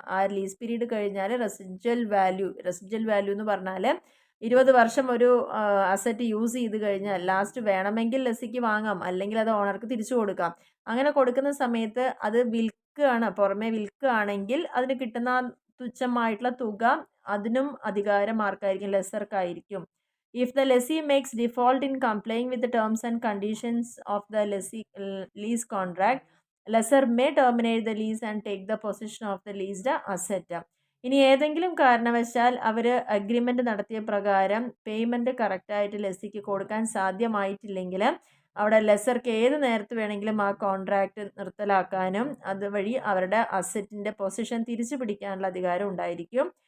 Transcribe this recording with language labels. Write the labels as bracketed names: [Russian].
[Malayalam] ആ lease period കഴിഞ്ഞാൽ residual value എന്ന് പറഞ്ഞാൽ 20 വർഷം ഒരു അസറ്റ് യൂസ് ചെയ്ത് കഴിഞ്ഞാൽ ലാസ്റ്റ് വേണമെങ്കിൽ ലെസ്സിക്ക് വാങ്ങാം, അല്ലെങ്കിൽ അത് ഓണർക്ക് തിരിച്ചു കൊടുക്കാം. അങ്ങനെ കൊടുക്കുന്ന സമയത്ത് അത് പുറമെ വിൽക്കുകയാണെങ്കിൽ അതിന് കിട്ടുന്ന തുച്ഛമായിട്ടുള്ള തുക അതിനും അധികാരം ആർക്കായിരിക്കും? ലെസർക്കായിരിക്കും. [English] If the lessee makes default in complying with the terms and conditions of the lease contract, lessor may terminate the lease and take the possession of the leased asset. [Malayalam] ഇനി ഏതെങ്കിലും കാരണവശാൽ അവർ അഗ്രിമെൻ്റ് നടത്തിയ പ്രകാരം പേയ്മെൻറ്റ് കറക്റ്റായിട്ട് ലെസ്സിക്ക് കൊടുക്കാൻ സാധ്യമായിട്ടില്ലെങ്കിൽ അവിടെ ലെസർക്ക് ഏത് നേരത്ത് വേണമെങ്കിലും ആ കോൺട്രാക്റ്റ് നിർത്തലാക്കാനും അതുവഴി അവരുടെ അസറ്റിൻ്റെ പൊസിഷൻ തിരിച്ചു പിടിക്കാനുള്ള അധികാരം ഉണ്ടായിരിക്കും.